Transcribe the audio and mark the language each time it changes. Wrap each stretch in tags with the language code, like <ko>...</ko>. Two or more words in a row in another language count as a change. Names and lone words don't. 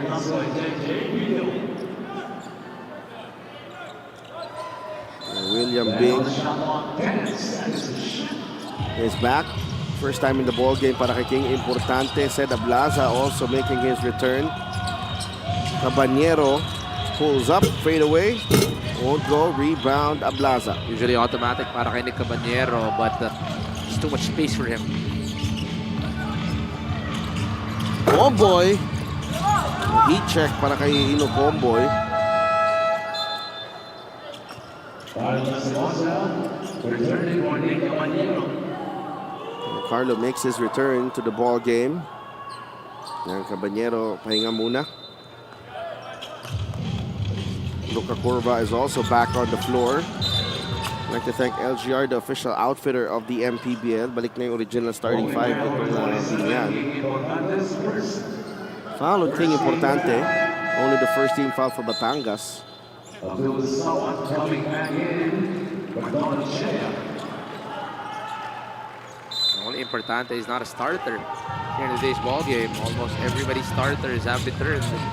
<en>William Bing is back. First time in the ball game</en> <tl>para kay</tl> <en>King Importante. Said Ablaza also making his return. Caballero pulls up, fade away. Won't go, rebound, Ablaza. Usually automatic</en> <tl>para kay</tl> <en>Nick Caballero, but there's too much space for him. Comboy. Heat check</en> <tl>para kay</tl> <en>Ino Comboy. Carlo makes his return to the ball game.</en> <tl>Yan, Caballero, pahinga muna.</tl> <en>Luca Curva is also back on the floor. I'd like to thank LGR, the official outfitter of the MPBL.</en> <tl>Balik na yung</tl> <en>original starting five</en> <tl>itong Biñan.</tl> <en>Foul on King Importante. Only the first team foul for Batangas. Only Importante is not a starter here in today's ball game. Almost everybody's starters have returned.</en>